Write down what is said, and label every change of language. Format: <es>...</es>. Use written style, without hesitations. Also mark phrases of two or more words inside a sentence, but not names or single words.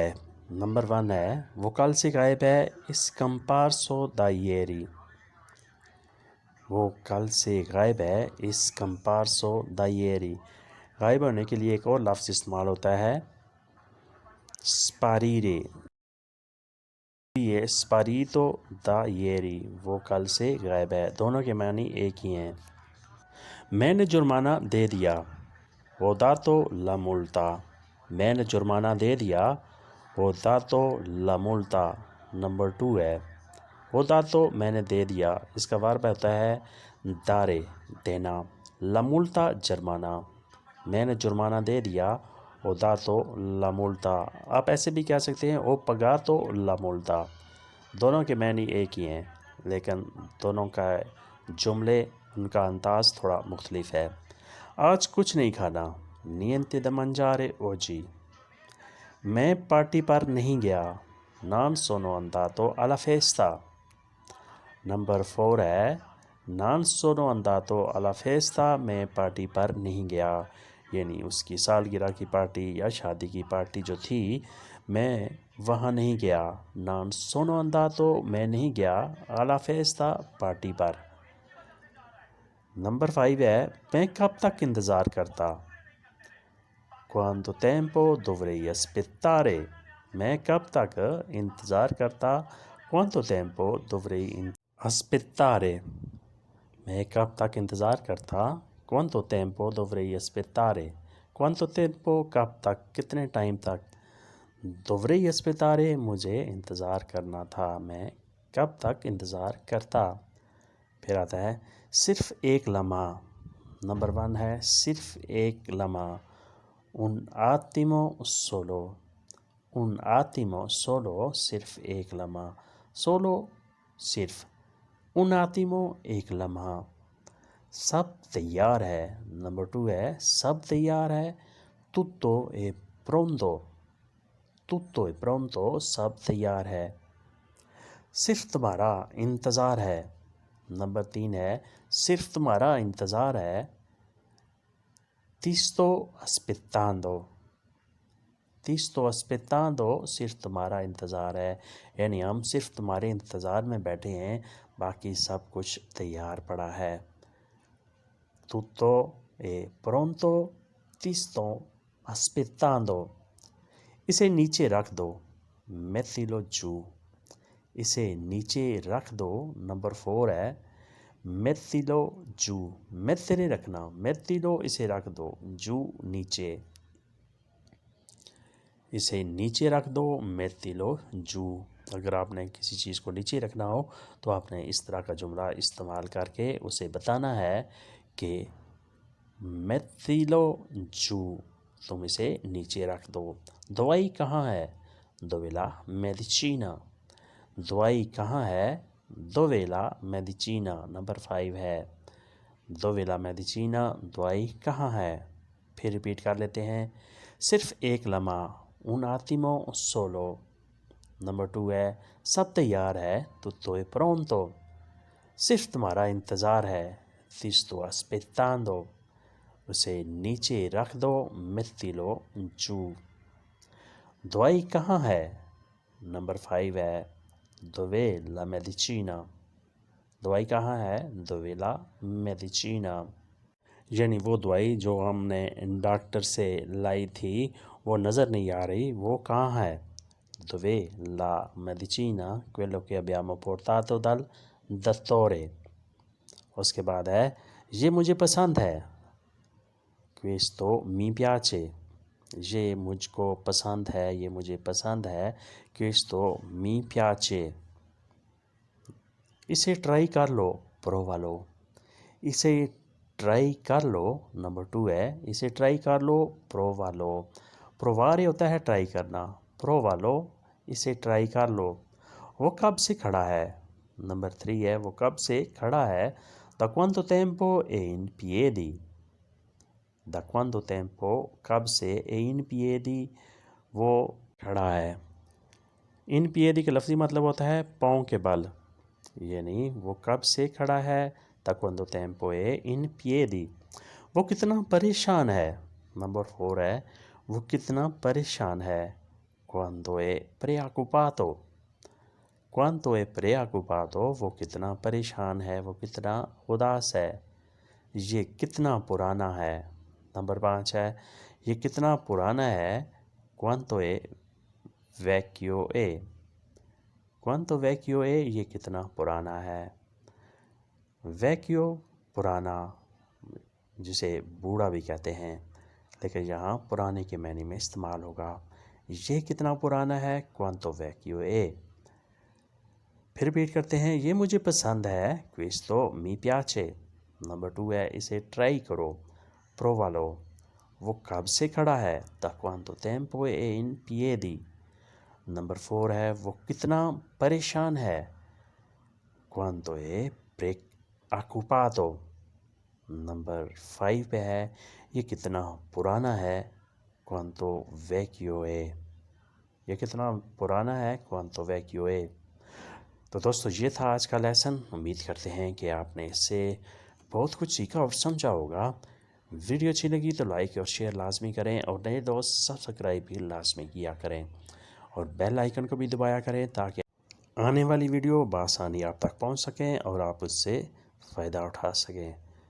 <ur>نمبر 1 ہے، وہ کل سے غائب ہے,</ur> <it>è scomparso da ieri.</it> <ur>وہ کل سے غائب ہے,</ur> <it>è scomparso da ieri.</it> <ur>غائب ہونے کے لیے ایک اور لفظ استعمال ہوتا ہے, स्पारीरे। یہ</ur> <it>sparito da ieri</it> <ur>وہ کل سے غائب ہے، دونوں کے معنی ایک ہی ہیں۔ میں نے جرمانہ دے دیا،</ur> <it>ho dato la multa،</it> <ur>میں نے جرمانہ دے دیا،</ur> <it>ho dato la multa۔</it> <ur>نمبر 2 ہے</ur> <it>ho dato</it> <ur>میں نے دے دیا، اس کا ورب ہوتا ہے dare دینا،</ur> <it>la multa</it> <ur>جرمانہ، میں نے جرمانہ دے دیا،</ur> <it>ho dato la multa۔</it> <ur>آپ ایسے بھی کہہ سکتے ہیں</ur> <it>ho pagato la multa،</it> <ur>دونوں کے معنی ایک ہی ہیں لیکن دونوں کا جملے ان کا انداز تھوڑا مختلف ہے۔ آج کچھ نہیں کھانا،</ur> <it>niente da mangiare oggi،</it> <ur>میں پارٹی پر نہیں گیا،</ur> <it>non sono andato alla festa۔</it> <ur>نمبر 4 ہے</ur> <it>non sono andato alla festa،</it> <ur>میں پارٹی پر نہیں گیا، یعنی اس کی سالگرہ کی پارٹی یا شادی کی پارٹی جو تھی میں وہاں نہیں گیا،</ur> <it>non sono andato</it> <ur>میں نہیں گیا</ur> <it>alla festa</it> <ur>پارٹی پر۔ نمبر 5 ہے میں کب تک انتظار کرتا،</ur> <it>quanto tempo dovrei aspettare،</it> <ur>میں کب تک انتظار کرتا،</ur> <it>quanto tempo dovrei aspettare،</it> <ur>میں کب تک انتظار کرتا،</ur> <it>quanto tempo dovrei aspettare، quanto tempo</it> <ur>کب تک، کتنے ٹائم تک،</ur> <it>dovrei aspettare</it> <ur>مجھے انتظار کرنا تھا، میں کب تک انتظار کرتا۔ پھر آتا ہے صرف ایک لمحہ، نمبر 1 ہے صرف ایک لمحہ،</ur> <it>un attimo solo، un attimo solo</it> <ur>صرف ایک لمحہ، solo صرف،</ur> <it>un attimo</it> <ur>ایک لمحہ۔ سب تیار ہے، نمبر 2 ہے سب تیار ہے،</ur> <it>tutto è pronto، tutto è pronto</it> <ur>سب تیار ہے۔ صرف تمہارا انتظار ہے، نمبر 3 ہے صرف تمہارا انتظار ہے،</ur> <it>ti sto aspettando، ti sto aspettando</it> <ur>صرف تمہارا انتظار ہے، یعنی ہم صرف تمہارے انتظار میں بیٹھے ہیں، باقی سب کچھ تیار پڑا ہے۔</ur> <it>tutto è pronto ti sto aspettando،</it> <ur>اسے نیچے رکھ دو،</ur> <it>mettilo giù،</it> <ur>اسے نیچے رکھ دو، نمبر 4 ہے</ur> <it>mettilo giù،</it> <ur>mettere رکھنا، mettilo اسے رکھ دو، giù نیچے، اسے نیچے رکھ دو،</ur> <it>mettilo giù۔</it> <ur>اگر آپ نے کسی چیز کو نیچے رکھنا ہو تو آپ نے اس طرح کا جملہ استعمال کر کے اسے بتانا ہے کہ</ur> <it>mettilo giù،</it> <ur>تم اسے نیچے رکھ دو۔ دوائی کہاں ہے،</ur> <it>dove la medicina،</it> <ur>دوائی کہاں ہے،</ur> <it>dove la medicina۔</it> <ur>نمبر 5 ہے</ur> <it>dove la medicina،</it> <ur>دوائی کہاں ہے۔ پھر ریپیٹ کر لیتے ہیں، صرف ایک لمحہ،</ur> <it>un attimo solo۔</it> <ur>نمبر 2 ہے سب تیار ہے،</ur> <it>tutto è pronto۔</it> <ur>صرف تمہارا انتظار ہے،</ur> <it>ti sto aspettando۔</it> <ur>اسے نیچے رکھ دو،</ur> <it>mettilo giù۔</it> <ur>دوائی کہاں ہے، نمبر 5 ہے</ur> <it>dove la medicina،</it> <ur>دوائی کہاں ہے،</ur> <it>dove la medicina،</it> <ur>یعنی وہ دوائی جو ہم نے ڈاکٹر سے لائی تھی وہ نظر نہیں آ رہی، وہ کہاں ہے،</ur> <it>dove la medicina quello che abbiamo portato dal dottore۔</it> <ur>اس کے بعد ہے یہ مجھے پسند ہے،</ur> <it>questo mi piace،</it> <ur>یہ مجھ کو پسند ہے، یہ مجھے پسند ہے،</ur> <it>questo mi piace۔</it> <ur>اسے ٹرائی کر لو، پرووا لو، اسے ٹرائی کر لو، نمبر 2 ہے اسے ٹرائی کر لو، پرووا لو، پرووارے ہوتا ہے ٹرائی کرنا، پرووا لو، اسے ٹرائی کر لو۔ وہ کب سے کھڑا ہے، نمبر 3 ہے وہ کب سے کھڑا ہے،</ur> <it>da quanto tempo è in piedi، da quanto tempo</it> <ur>کب سے</ur> <it>è in piedi</it> <ur>وہ کھڑا ہے۔</ur> <it>in piedi</it> <ur>کا لفظی مطلب ہوتا ہے پاؤں کے بل، یعنی وہ کب سے کھڑا ہے،</ur> <it>da quanto tempo è in piedi۔</it> <ur>وہ کتنا پریشان ہے، نمبر 4 ہے وہ کتنا پریشان ہے،</ur> <it>quanto è preoccupato، quanto è preoccupato</it> <ur>وہ کتنا پریشان ہے، وہ کتنا اداس ہے۔ یہ کتنا پرانا ہے، نمبر 5 ہے یہ کتنا پرانا ہے،</ur> <it>quanto è vecchio è، quanto vecchio è</it> <ur>یہ کتنا پرانا ہے. vecchio پرانا جسے بوڑھا بھی کہتے ہیں، لیکن یہاں پرانے کے معنی میں استعمال ہوگا. یہ کتنا پرانا ہے</ur> <it>quanto vecchio è.</it> <ur>پھر ریپیٹ کرتے ہیں، یہ مجھے پسند ہے</ur> <it>questo mi piace.</it> <ur>نمبر 2 ہے اسے ٹرائی کرو provalo. وہ کب سے کھڑا ہے</ur> <it>da quanto tempo è in piedi.</it> <ur>نمبر 4 ہے وہ کتنا پریشان ہے</ur> <it>quanto è preoccupato.</it> <ur>نمبر 5 پہ ہے یہ کتنا پرانا ہے</ur> <it>quanto vecchio è.</it> <ur>یہ کتنا پرانا ہے</ur> <it>quanto vecchio è.</it> <ur>تو دوستو یہ تھا آج کا لیسن. امید کرتے ہیں کہ آپ نے اس سے بہت کچھ سیکھا اور سمجھا ہوگا. ویڈیو اچھی لگی تو لائک اور شیئر لازمی کریں، اور نئے دوست سبسکرائب بھی لازمی کیا کریں، اور بیل آئیکن کو بھی دبایا کریں تاکہ آنے والی ویڈیو بآسانی آپ تک پہنچ سکیں اور آپ اس سے فائدہ اٹھا سکیں.</ur>